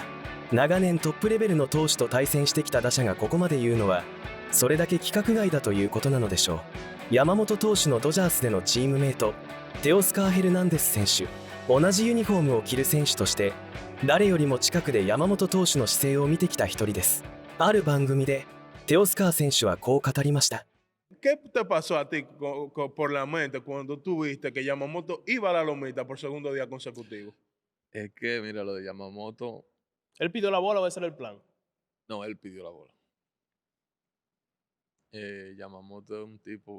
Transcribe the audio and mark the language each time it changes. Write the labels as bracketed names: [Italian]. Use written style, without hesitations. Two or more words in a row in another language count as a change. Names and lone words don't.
[Japanese] 長年トップレベルの投手と対戦してきた打者がここまで言うのは、それだけ規格外だということなのでしょう。山本投手のドジャースでのチームメイト、テオスカー・ヘルナンデス選手、同じユニフォームを着る選手として、誰よりも近くで山本投手の姿勢を見てきた一人です。ある番組で、テオスカー選手はこう語りました。 [Spanish] ¿Qué te pasó a ti por la mente cuando tú viste que Yamamoto iba a la lomita por segundo día consecutivo? Es que, mira, lo de Yamamoto. ¿Él pidió la bola o ese era el plan? No, él pidió la bola. Yamamoto es un tipo.